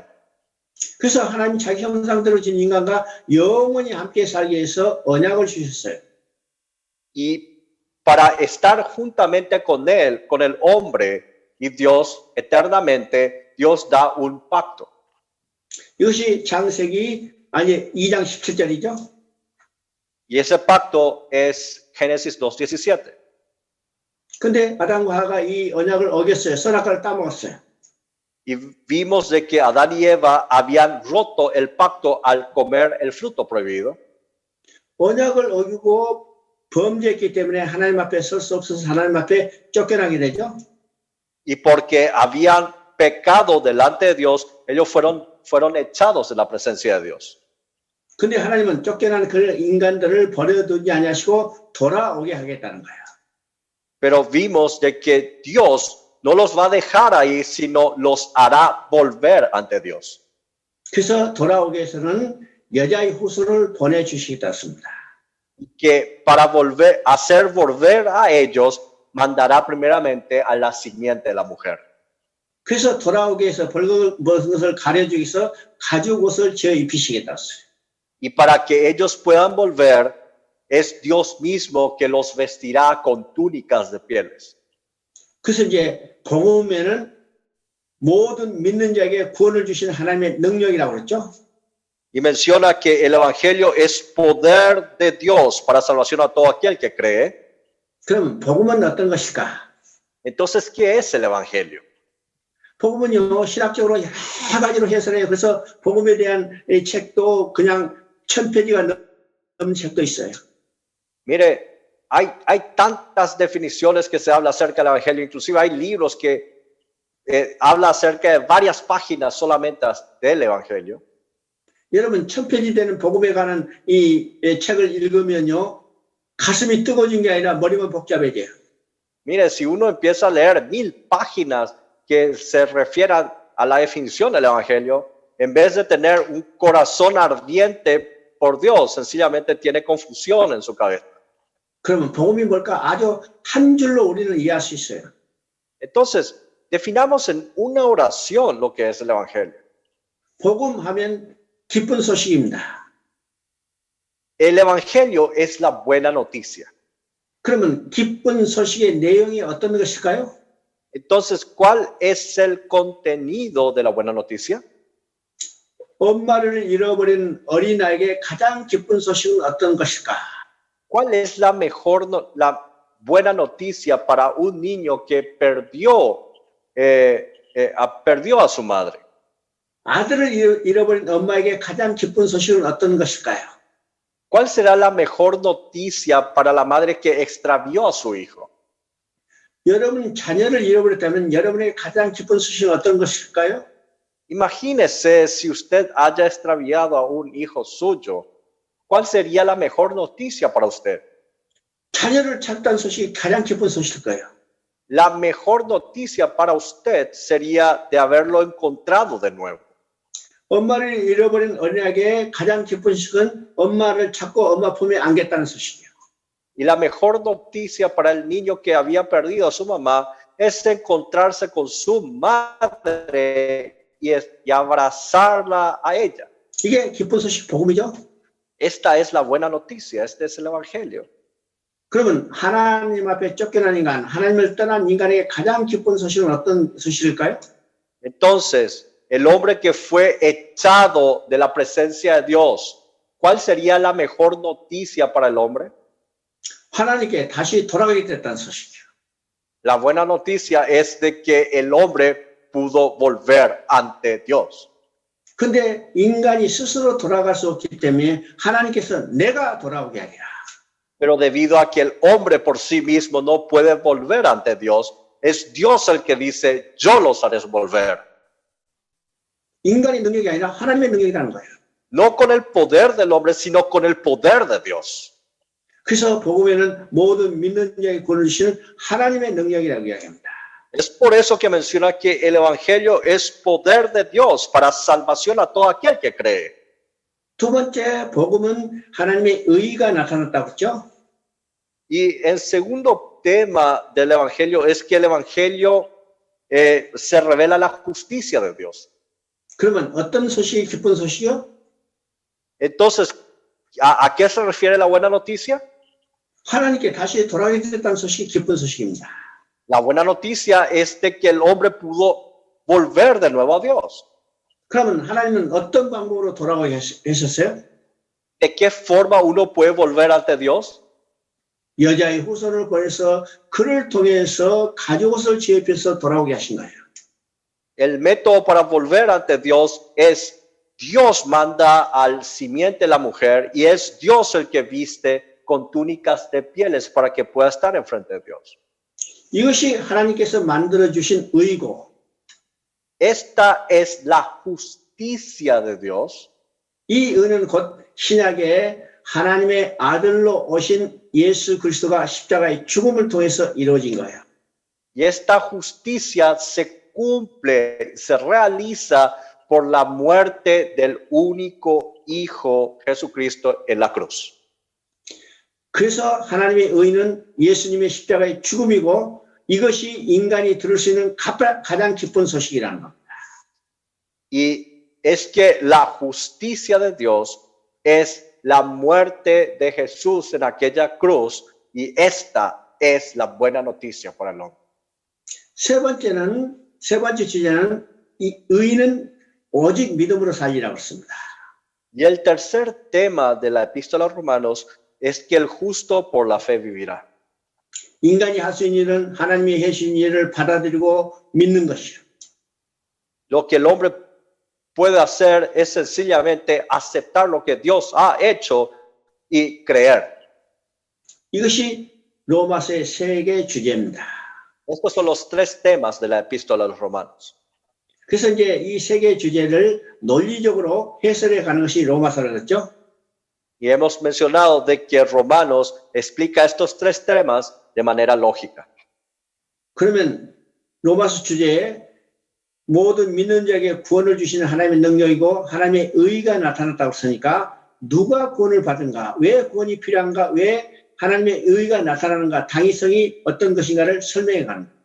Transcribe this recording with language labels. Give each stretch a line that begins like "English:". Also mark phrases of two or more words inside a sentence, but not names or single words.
Korean: 그래서 하나님 자기 형상대로 진 인간과 영원히 함께 살기 위해서 언약을 주셨어요.
Spanish: Y para estar juntamente con él, con el hombre y Dios eternamente, Dios da un pacto.
Korean: 이것이 창세기 2장 17절이죠.
Spanish: Y ese pacto es Génesis 2:17.
Korean: 근데 아담과 하가 이 언약을 어겼어요. 선악과를 따먹었어요.
Spanish: Y vimos de que Adán y Eva habían roto el pacto al comer el fruto prohibido.
Korean: 언약을 어기고 범죄했기 때문에 하나님 앞에 설 수 없어서 하나님 앞에 쫓겨나게 되죠.
Spanish: Y porque habían pecado delante de Dios, ellos fueron echados de la presencia de Dios.
Korean: 근데 하나님은 쫓겨난 그 인간들을 버려두지 아니하시고 돌아오게 하겠다는 거예요.
Spanish: Pero vimos de que Dios no los va a dejar ahí, sino los hará volver ante Dios.
Korean: 그래서 돌아오기 위해서는 여자의 후손을 보내주시겠다 했습니다.
Spanish: Que para hacer volver a ellos, mandará primeramente a la simiente de la mujer.
Korean: 그래서 돌아오기 위해서 벌거벗은 것을 가려주기 위해서 가죽 옷을 지어 입히시겠다 했어요.
Spanish: Y para que ellos puedan volver, es Dios mismo que los vestirá con túnicas de pieles.
Korean: 그래서 이제 복음에는 모든 믿는 자에게 구원을 주신 하나님의 능력이라고 그랬죠.
Spanish: Y menciona que el evangelio es poder de Dios para salvación a todo aquel que cree.
Korean: 그럼 복음은 어떤 것일까?
Spanish: Entonces, ¿qué es el evangelio?
Korean: 복음은요, 신학적으로 여러 가지로 해설해요. 그래서 복음에 대한 이 책도 그냥 1000페이지가 넘는 책도 있어요.
Spanish: Mire, hay tantas definiciones que se habla acerca del evangelio, inclusive hay libros que habla acerca de varias páginas solamente del evangelio.
Korean: 여러분 1000페이지 되는 복음에 관한 이 책을 읽으면요, 가슴이 뜨거워진 게 아니라 머리가 복잡해져요.
Spanish: Mire, si uno empieza a leer 1000 páginas que se refieran a la definición del evangelio, en vez de tener un corazón ardiente por Dios, sencillamente tiene confusión en su cabeza.
Korean: 그러면 복음이 뭘까? 아주 한 줄로 우리는 이해할 수 있어요.
Spanish: Entonces, definamos en una oración lo que es el evangelio.
Korean: 복음하면 기쁜 소식입니다.
Spanish: El evangelio es la buena noticia.
Korean: 그러면 기쁜 소식의 내용이 어떤 것일까요?
Spanish: Entonces, ¿cuál es el contenido de la buena noticia?
Korean: 엄마를 잃어버린 어린아이에게 가장 기쁜 소식은 어떤 것일까?
Spanish: ¿Cuál es la buena noticia para un niño que perdió a su madre?
Korean: 아들을 잃어버린 엄마에게 가장 기쁜 소식은 어떤 것일까요?
Spanish: ¿Cuál será la mejor noticia para la madre que extravió a su hijo?
Korean: 여러분 자녀를 잃어버렸다면 여러분의 가장 기쁜 소식은 어떤 것일까요?
Spanish: Imagínese si usted haya extraviado a un hijo suyo. ¿Cuál sería la mejor noticia para usted?
Korean: 자녀를 찾았다는 소식이 가장 기쁜 소식일 거예요.
Spanish: La mejor noticia para usted sería de haberlo encontrado de nuevo.
Korean: 엄마를 잃어버린 어린아이에게 가장 기쁜 소식은 엄마를 찾고 엄마 품에 안겼다는 소식이에요.
Spanish: Y la mejor noticia para el niño que había perdido a su mamá es encontrarse con su madre y abrazarla a ella.
Korean: 이게 기쁜 소식 복음이죠.
Spanish: Esta es la buena noticia, este es el Evangelio.
Korean: 그러면 하나님 앞에 쫓겨난 인간, 하나님을 떠난 인간에게 가장 기쁜 소식은 어떤 소식일까요?
Spanish: Entonces, el hombre que fue echado de la presencia de Dios, ¿cuál sería la mejor noticia para el hombre?
Korean: 하나님께 다시 돌아가게 됐다는 소식이에요.
Spanish: La buena noticia es de que el hombre pudo volver ante Dios.
Korean: 근데 인간이 스스로 돌아갈 수 없기 때문에 하나님께서 내가 돌아오게 하리라.
Spanish: Pero debido a que el hombre por sí mismo no puede volver ante Dios, es Dios el que dice, yo los haré volver.
Korean: 인간의 능력이 아니라 하나님의 능력이라는 거예요.
Spanish: No con el poder del hombre, sino con el poder de Dios.
Korean: 그래서 복음에는 모든 믿는 자에게 구원을 주시는 하나님의 능력이라고 이야기합니다.
Spanish: Es por eso que menciona que el Evangelio es poder de Dios para salvación a todo aquel que cree.
Korean: 두 번째 복음은 하나님의 의가 나타났다고 했죠.
Spanish: Y el segundo tema del Evangelio es que el Evangelio se revela la justicia de Dios.
Korean: 그러면 어떤 소식이 기쁜 소식이요?
Spanish: Entonces, ¿a qué se refiere la buena noticia?
Korean: 하나님께 다시 돌아가게 됐다는 소식이 기쁜 소식입니다.
Spanish: La buena noticia es de que el hombre pudo volver de nuevo a Dios.
Korean: 그러면 하나님은 어떤 방법으로 돌아가게 하셨어요?
Spanish: ¿De qué forma uno puede volver ante Dios?
Korean: 여자의 후손을 보내서 그를 통해서 가죽옷을 지업해서 돌아오게 하신 거예요.
Spanish: El método para volver ante Dios es Dios manda al simiente de la mujer y es Dios el que viste con túnicas de pieles para que pueda estar enfrente de Dios.
Korean: 이것이 하나님께서 만들어주신 의고
Spanish: Esta es la justicia de Dios.
Korean: 이 의는 곧 신약에 하나님의 아들로 오신 예수 그리스도가 십자가의 죽음을 통해서 이루어진 거예요.
Spanish: Y esta justicia se cumple, se realiza por la muerte del único Hijo Jesucristo en la cruz.
Korean: 그래서 하나님의 의는 예수님의 십자가의 죽음이고 이것이 인간이 들을 수 있는 가장 기쁜 소식이라는 겁니다.
Spanish: Y es que la justicia de Dios es la muerte de Jesús en aquella cruz y esta es la buena noticia para el hombre.
Korean: 세 번째 주제는 이 의는 오직 믿음으로 살리라고 했습니다.
Spanish: Y el tercer tema de la epístola a los Romanos es que el justo por la fe vivirá.
Korean: 인간이 할 수 있는 일은 하나님이 해주신 일을 받아들이고 믿는 것이요.
Spanish: Lo que el hombre puede hacer es sencillamente aceptar lo que Dios ha hecho y creer.
Korean: 이것이 로마서의 세 개 주제입니다.
Spanish: Estos son los tres temas de la epístola a los Romanos.
Korean: 그래서 이제 이 세 개 주제를 논리적으로 해설해 가는 것이 로마서라고 했죠.
Spanish: Y hemos mencionado de que Romanos explica estos tres temas de manera lógica.
Korean: 그러면 로마서 주제에 모든 믿는 자에게 구원을 주시는 하나님의 능력이고 하나님의 의가 나타났다고 했으니까 누가 구원을 받은가, 왜 구원이 필요한가, 왜 하나님의 의가 나타나는가, 당위성이 어떤 것인가를 설명해 가는 겁니다.